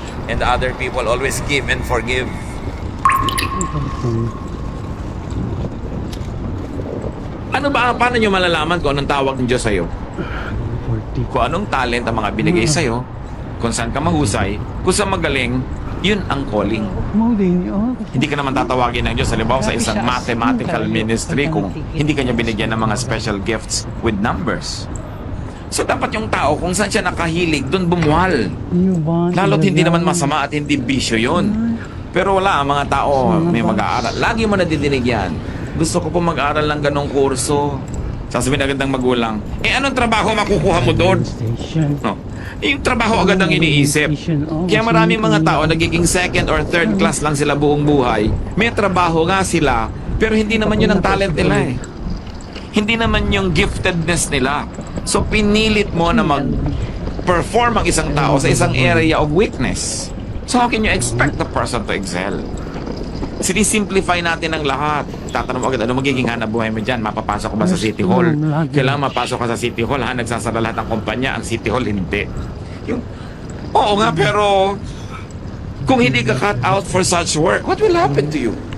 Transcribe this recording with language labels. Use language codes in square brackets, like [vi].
[en] And the other people always give and forgive. [tl] Ano ba, paano nyo malalaman kung anong tawag ng Diyos sa'yo? Kung anong talent ang mga binigay sa'yo, kung saan ka mahusay, kung saan magaling, yun ang calling. Hindi ka naman tatawagin ng Diyos, halimbawa sa isang mathematical ministry kung hindi ka niya binigyan ng mga [en] special gifts with numbers. [tl] So dapat yung tao, kung saan siya nakahilig, doon bumuhal. Lalo't hindi naman masama at hindi bisyo yun. Pero wala, ang mga tao may mag-aaral. Lagi mo nadidinig yan. Gusto ko po mag-aaral ng ganong kurso. Sasabihin agad ng magulang, anong trabaho makukuha mo doon? No. Yung trabaho agad ang iniisip. Kaya maraming mga tao nagiging [en] second or third class [tl] lang sila buong buhay. May trabaho nga sila, pero hindi naman yun ang talent nila eh. Hindi naman yung giftedness nila. So pinilit mo na mag-perform ang isang tao sa isang [en] area of weakness. So how can you expect the person to excel? [tl] Sinisimplify natin ang lahat. Tatanong mo agad, ano magiging hanap buhay mo dyan? Mapapasok ka ba sa City Hall? Kailangan mapasok ka sa City Hall, ha? Nagsasara lahat ng kumpanya. Ang City Hall, hindi. Oo nga, pero kung hindi ka [en] cut out for such work, what will happen to you?